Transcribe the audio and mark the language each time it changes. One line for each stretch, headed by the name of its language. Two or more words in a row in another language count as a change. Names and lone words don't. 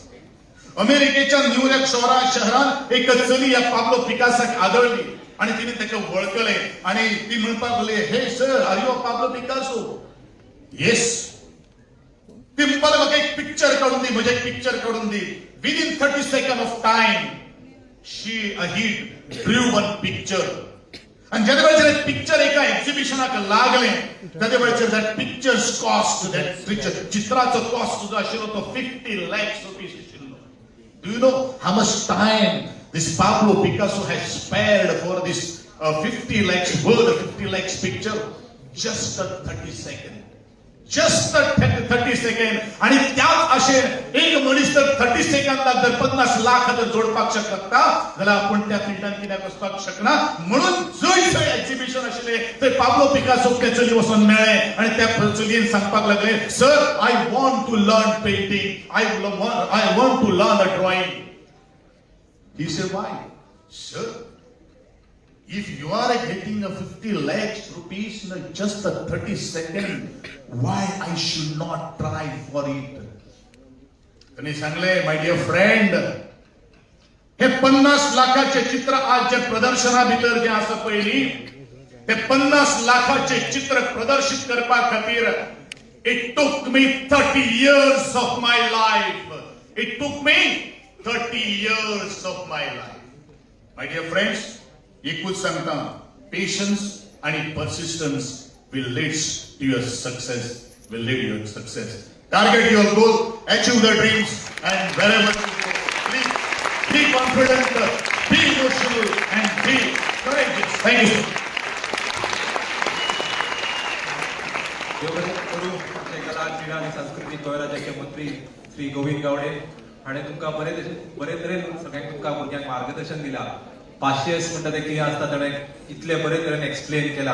Konkani: अमेरिकेच्या न्यूयॉर्क शहरात एक चली या पाब्लो पिकासाक आदळली आणि तिने ताका वळखले आणि ती म्हणपाक लागली, हे सर,
English: are you Pablo Picasso? yes.
Konkani: ती म्हणपाक म्हाका एक पिक्चर काढून दी, म्हजे एक पिक्चर काढून दी.
English: within 30 seconds of time he drew one picture.
Konkani: आणि ज्या वेळेस पिक्चर एका एक्झिबिशनाक लागले त्या वेळेस
English: that pictures cost,
Konkani: दॅट चित्राचो कॉस्ट जो आशिल्लो तो 50
English: lakhs rupees
Konkani: आशिल्लो.
English: do you know how much time this Pablo Picasso has spared for this 50 lakhs word, 50 lakhs picture? Just 30 seconds. Just 30 seconds.
Konkani: आणि त्याच अशे एक मनीस जर 30 सेकंदात जर 50 लाख जर जोडपाक शकता जाल्यार आपण त्या फिल्डात कित्याक वचपाक शकना. म्हणून जय एक्झिबिशन आशिल्ले थंय पाब्लो पिकासो ते चली वचून मेळ्ळे आणि त्या चलयेन सांगपाक लागले, सर,
English: I want to learn painting, I want to learn a drawing. He said, why? Sir, if you are getting a 50 lakhs rupees in just a 30 seconds, why I should not try for it?
Konkani: त्यांनी सांगले,
English: my dear friend,
Konkani: हे 50 लाखाचे चित्र आज जे प्रदर्शना भितर जे आसा पयली, ते 50 लाखाचे चित्र प्रदर्शित करपा खातीर
English: it took me 30 years of my life. It took me 30 years of my life. My dear friends,
Konkani: एकूच सांगता,
English: patience and persistence will lead to your success, will lead your success. Target your goal, achieve the dreams, and wherever you go, please be confident, be emotional, and be courageous. Thank you.
Konkani: कला, क्रीडा आणि सांस्कृतिक विभागाचे मंत्री श्री गोविंद गावडे आणि तुमका बरे तरेन सगळ्यांक तुमका भुरग्यांक मार्गदर्शन दिला. 500 म्हणटा ते कितें आसता ताणें इतले बरे तरेन एक्सप्लेन केला.